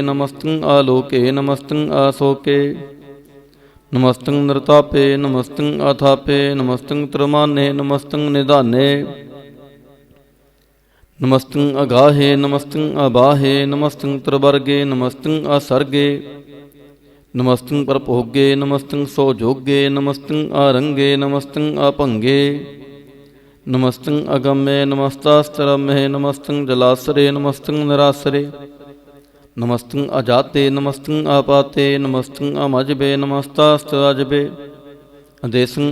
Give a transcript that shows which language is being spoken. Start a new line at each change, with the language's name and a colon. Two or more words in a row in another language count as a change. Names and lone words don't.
Braj: ਨਮਸਤੰ ਆਲੋਕੇ, ਨਮਸਤੰ ਅਸੋਕੇ। ਨਮਸਤੰ ਨਿਰਤਾਪੇ, ਨਮਸਤੰ ਅਥਾਪੇ। ਨਮਸਤੰ ਤ੍ਰਮਾਨੇ, ਨਮਸਤੰ ਨਿਧਾਨੇ। ਨਮਸਤੰ ਅਗਾਹੇ, ਨਮਸਤੰ ਅਬਾਹੇ। ਨਮਸਤੰ ਤ੍ਰਿਵਰਗੇ, ਨਮਸਤੰ ਅਸਰਗੇ। नमस्तं परभोगे नमस्तं सौजोगे नमस्तं आरंगे नमस्तं अभंगे नमस्तं अगम्ये नमस्तास्तरम्ये नमस्तं जलासरे नमस्तं निरासरे नमस्तं अजाते नमस्तं आपाते नमस्तं अमजबे नमस्तास्तराजबे अदेशं